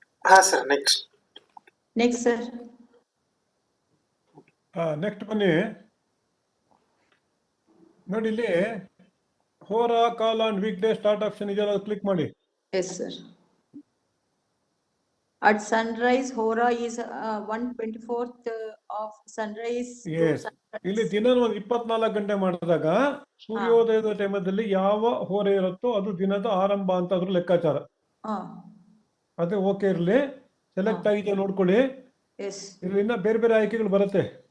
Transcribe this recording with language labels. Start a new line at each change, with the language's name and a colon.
Kannada: ಹಾ sir. Next sir. Next ಬನ್ನಿ ನೋಡಿ, ಇಲ್ಲಿ ಹೋರ, ಕಾಲ and weak day start option ಇದೆಯಲ್ಲ, ಕ್ಲಿಕ್ ಮಾಡಿ.
English: Yes sir. At sunrise, Hora is 1/24 of sunrise. Yes.
Kannada: ಇಲ್ಲಿ ದಿನ 24 ಗಂಟೆ ಮಾಡಿದಾಗ ಸೂರ್ಯೋದಯದ ಟೈಮಲ್ಲಿ ಯಾವ ಹೋರೆ ಇರುತ್ತೋ ಅದು ದಿನದ ಆರಂಭ ಅಂತ ಅದ್ರ ಲೆಕ್ಕಾಚಾರ. ಅದೇ ಓಕೆ ಇರಲಿ, ಸೆಲೆಕ್ಟ್ ಆಗಿದೆ ನೋಡ್ಕೊಳ್ಳಿ. ಇಲ್ಲಿಂದ ಬೇರೆ ಬೇರೆ ಆಯ್ಕೆಗಳು ಬರುತ್ತೆ.